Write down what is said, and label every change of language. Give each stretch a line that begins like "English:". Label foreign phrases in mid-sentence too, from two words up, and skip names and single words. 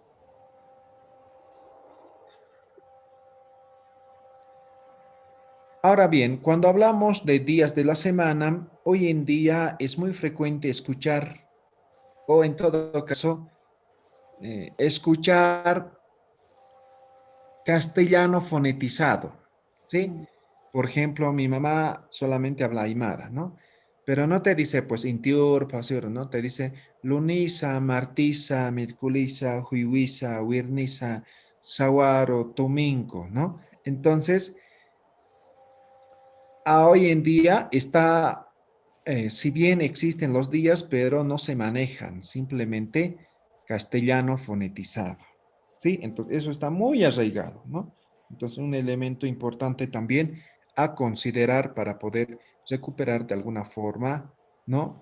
Spanish: Ahora bien, cuando hablamos de días de la semana, hoy en día es muy frecuente escuchar, o en todo caso, escuchar castellano fonetizado, ¿sí? Por ejemplo, mi mamá solamente habla aymara, ¿no? Pero no te dice, pues,
Aymara: intiur, pasur,
Spanish: ¿no?
Aymara: Te dice lunisa, martisa, mitculisa, juiwisa, wirnisa, sawaro,
Spanish: domingo, ¿no? Entonces, a hoy en día está, si bien existen los días, pero no se manejan, simplemente castellano fonetizado, ¿sí? Entonces, eso está muy arraigado, ¿no? Entonces, un elemento importante también a considerar para poder recuperar de alguna forma, ¿no?